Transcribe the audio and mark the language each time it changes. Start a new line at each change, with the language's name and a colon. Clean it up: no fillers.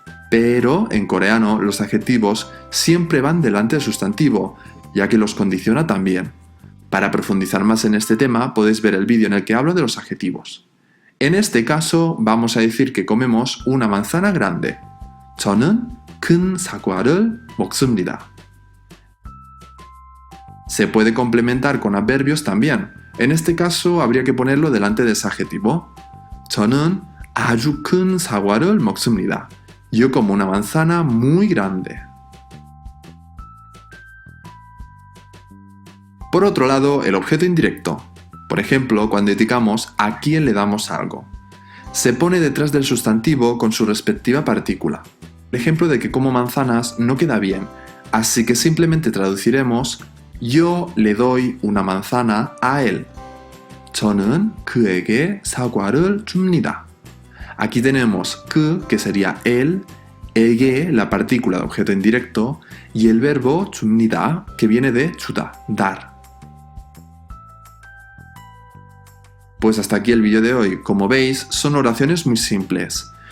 Spanish: Pero en coreano los adjetivos siempre van delante del sustantivo, ya que los condiciona también. Para profundizar más en este tema podéis ver el vídeo en el que hablo de los adjetivos. En este caso vamos a decir que comemos una manzana grande.
Korean: 저는 큰 사과를 먹습니다.
Spanish: Se puede complementar con adverbios también. En este caso habría que ponerlo delante de ese adjetivo.
Korean: 저는 아주 큰 사과를 먹습니다.
Spanish: Yo como una manzana muy grande. Por otro lado, el objeto indirecto. Por ejemplo, cuando indicamos a quién le damos algo. Se pone detrás del sustantivo con su respectiva partícula. El ejemplo de que como manzanas no queda bien, así que simplemente traduciremos yo le doy una manzana a él.
Korean: 저는 그에게 사과를 줍니다.
Spanish: Aquí tenemos que sería él, 에게, la partícula de objeto indirecto, y el verbo 줍니다, que viene de 주다, dar. Pues hasta aquí el vídeo de hoy. Como veis, son oraciones muy simples.